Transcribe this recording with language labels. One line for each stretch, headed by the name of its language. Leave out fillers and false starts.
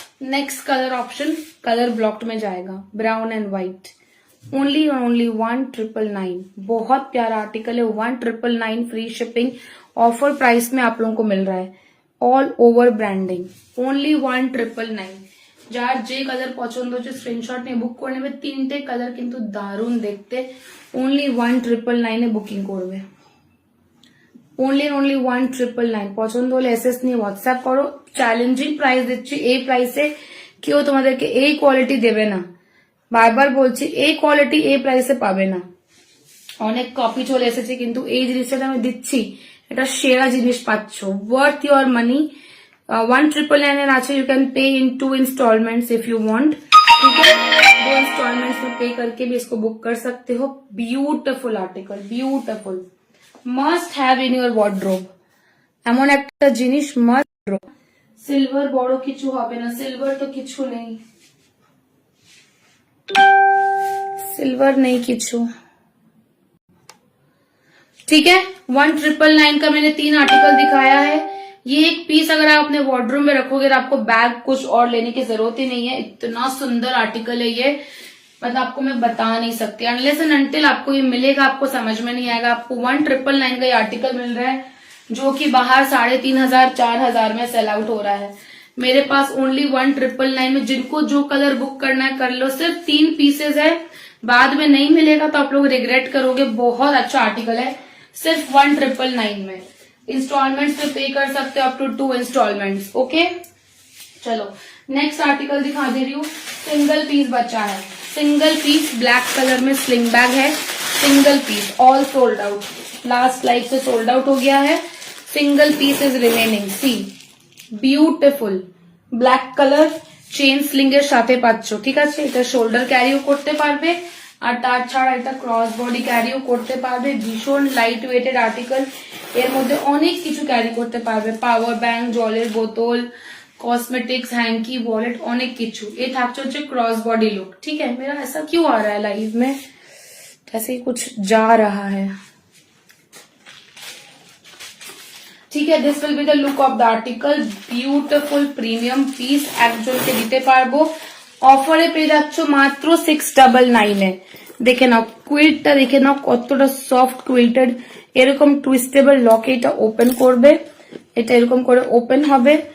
Hindi: Next colour option colour blocked में जाएगा, brown and white. Only और ओनली 1999। बहुत प्यारा आर्टिकल है। 1999 फ्री शिपिंग ऑफर प्राइस में आप लोगों को मिल रहा है।
English: All over branding, only 1999।
Bangla: যার যে কালার পছন্দ হচ্ছে স্ক্রিনশট নিয়ে বুক করে নেবে। তিনটে কালার কিন্তু দারুণ দেখতে। ওনলি 1999 এ বুকিং করবে। Only only 1999। পছন্দ হলে এসএস নিয়ে হোয়াটসঅ্যাপ করো। চ্যালেঞ্জিং প্রাইস দিচ্ছি। এই প্রাইসে কেউ তোমাদেরকে এই কোয়ালিটি দেবে না। বারবার বলছি, এই কোয়ালিটি এই প্রাইসে পাবে না। অনেক কপি চলে এসেছে, কিন্তু এই জিনিসটা আমি দিচ্ছি, এটা সেরা জিনিস পাচ্ছ।
English: Worth your money. 1999 and अच्छा you can pay in 2 instalments if you want.
Hindi: ठीक है, 2 इंस्टॉलमेंट्स में पे करके भी इसको बुक कर सकते हो।
English: Beautiful article, beautiful, must have in your wardrobe.
Bangla: এমন একটা জিনিস মাস্ট। সিলভার বড় কিছু হবে না, সিলভার তো কিছু নেই,
Hindi: सिल्वर नहीं किचू। ठीक है, 1999 का मैंने 3 आर्टिकल दिखाया है। ये एक पीस अगर आप अपने वार्डरूम में रखोगे तो आपको बैग कुछ और लेने की जरूरत ही नहीं है। इतना सुंदर आर्टिकल है ये, मतलब आपको मैं बता नहीं सकती। अनलेस एंड अनटिल आपको ये मिलेगा आपको समझ में नहीं आएगा। आपको 1999 का ये आर्टिकल मिल रहा है जो कि बाहर 3500 4000 में सेल आउट हो रहा है। मेरे पास ओनली 1999 में जिनको जो कलर बुक करना है कर लो। सिर्फ 3 पीसेज है, बाद में नहीं मिलेगा तो आप लोग रिग्रेट करोगे। बहुत अच्छा आर्टिकल है, सिर्फ 1999 में। इंस्टॉलमेंट्स पे पे कर सकते हो अप टू 2 इंस्टॉलमेंट्स। ओके, चलो नेक्स्ट आर्टिकल दिखा दे रही हूँ। सिंगल पीस बचा है, सिंगल पीस ब्लैक कलर में स्लिंग बैग है। Single piece all sold out, last life से सोल्ड आउट हो गया है।
English: Single piece is remaining.
Bangla: C beautiful black colour, chain sling এর সাথে পাচ্ছ। ঠিক আছে, এটা শোল্ডার ক্যারিও করতে পারবে আর তার ছাড়া এটা ক্রস বডি ক্যারিও করতে পারবে। ভীষণ লাইট ওয়েটেড আর্টিকেল, এর মধ্যে অনেক কিছু ক্যারি করতে পারবে। পাওয়ার ব্যাংক, জলের বোতল, कॉस्मेटिक्स, हैंकी, वॉलेट, অনেক কিছু।
Hindi: ये
Bangla: থাকছে হচ্ছে
Hindi: क्रॉस बॉडी लुक। ठीक है, मेरा ऐसा क्यों आ रहा है लाइव में, जैसे ही कुछ जा रहा है। ठीक है,
English: This will be the look of the article. Beautiful premium piece
Bangla: একজনকে দিতে পারবো। অফারে পেয়ে যাচ্ছ মাত্র 699 এ। দেখে নাও কুইল্টটা, দেখে নাও কতটা সফট কুইল্টেড। এরকম টুইস্টেবল লকে এটা ওপেন করবে, এটা এরকম করে ওপেন হবে।